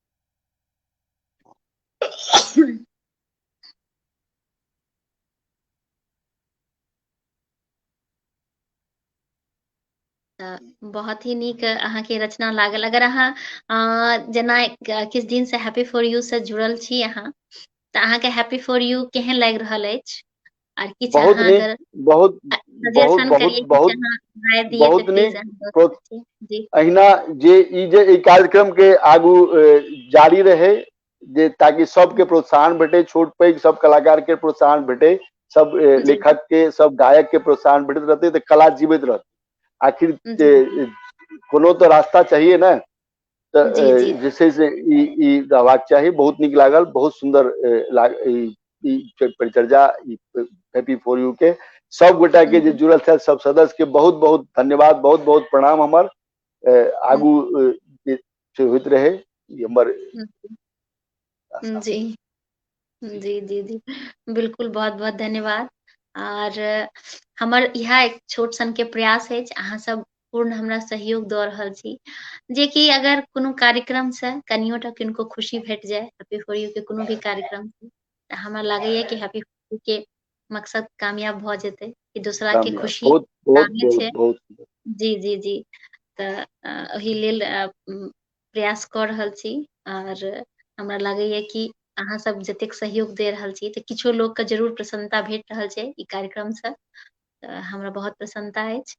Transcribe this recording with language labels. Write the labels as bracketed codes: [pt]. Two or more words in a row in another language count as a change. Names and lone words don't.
[mai] बहुत ही नीक अहाँके रचना लागल। अगर अहाँ जेना किछु दिन से हैप्पी फॉर यू से जुड़ल छी अहाँ, तऽ अहाँके हैप्पी फॉर यू केहन लागि रहल अछि? आर किछु बहुत अहाँ नीक, अगर बहुत बहुत सजेशन बहुत करिए, किछु बहुत अहाँ राय दिए तऽ बहुत प्लीज नीक। अहाँ दऽ सकैत छी। जी अहिना जे ई कार्यक्रम के आगू जारी रहे, जे ताकि सबके प्रोत्साहन भेटे, छोट पैघ सब कलाकार के प्रोत्साहन भेटे, सब जी लेखक के, सब गायक के प्रोत्साहन भेटैत रहते तऽ कला जीवित रहते। आखिर जी जी कोनो तो रास्ता चाहिए ना, जी जी जे छै से ई रहबाक चाही। बहुत नीक लागल, बहुत सुंदर ई परिचर्या हैप्पी फॉर यू के सब गोटा के जे जुड़ल छथि, सब सदस्य के बहुत बहुत धन्यवाद, बहुत बहुत प्रणाम। हमर आगू जे छै होइत रहे, ई हमर आशा। जी जी जी जी बिल्कुल, बहुत बहुत धन्यवाद। आर हमर इएह एक छोट सन के प्रयास अछि, अहाँ सब पूर्ण हमरा सहयोग दऽ रहल छी, जेकि अगर कोनो कार्यक्रम से कनियो टा किनको खुशी भेट जाय, हैप्पी फॉर यू के कोनो भी कार्यक्रम से, तऽ हमरा लागैया कि हैप्पी फॉर यू के मकसद कामयाब भऽ जेतै, कि दोसरा के कामयाब, खुशी बहुत बहुत कामना बहुत छै। बहुत जी जी जी। तऽ ओहि लेल प्रयास कऽ रहल छी। आर हमरा लागैया कि अहाँ सब जतेक सहयोग दे रहल छी, तऽ किछो लोक के जरूर प्रसन्नता भेट रहल छै ई कार्यक्रम से, तऽ हमरा बहुत प्रसन्नता अछि।